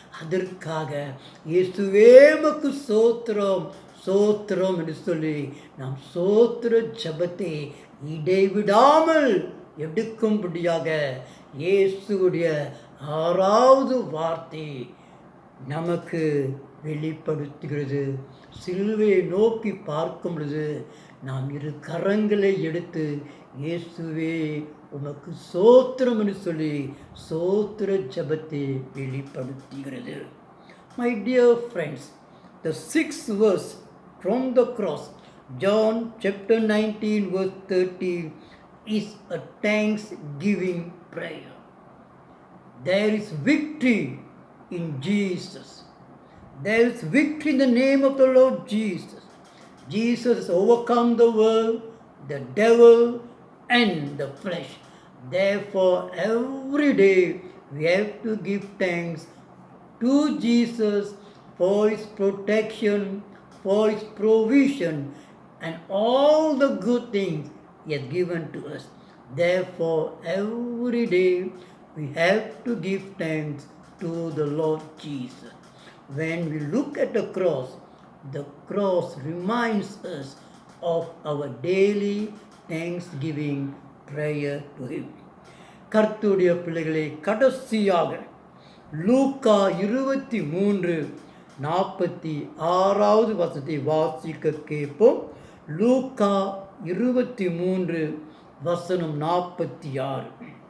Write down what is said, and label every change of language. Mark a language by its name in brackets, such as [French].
[Tamil] அதற்காக இயேசுவே உமக்கு ஸ்தோத்திரம் ஸ்தோத்திரம் என்று சொல்லி நாம் ஸ்தோத்திர ஜெபத்தை இடைவிடாமல் எடுக்கும்படியாக இயேசுடைய 6வது வார்த்தை நமக்கு வெளிப்படுத்துகிறது. சிலுவையை நோக்கி பார்க்கும் பொழுது நாம் 2 கரங்களை எடுத்து இயேசுவே உமக்கு ஸ்தோத்திரம் என்று சொல்லி ஸ்தோத்திர ஜெபத்தை வெளிப்படுத்துகிறது. [English] My dear friends, the 6th verse from the cross, John chapter 19 verse 30, is a thanksgiving prayer. There is victory in Jesus. There is victory in the name of the Lord Jesus. Jesus has overcome the world, the devil, and the flesh. Therefore, every day we have to give thanks to Jesus for His protection, for His provision, and all the good things He has given to us. Therefore, every day we have to give thanks to the Lord Jesus. When we look at the cross reminds us of our daily thanksgiving prayer to Him. [Tamil] கர்த்தருடைய பிள்ளைகளை, கடைசியாக லூக்கா 23:46 வசனத்தை வாசிக்க கேட்போம். லூக்கா 23:46.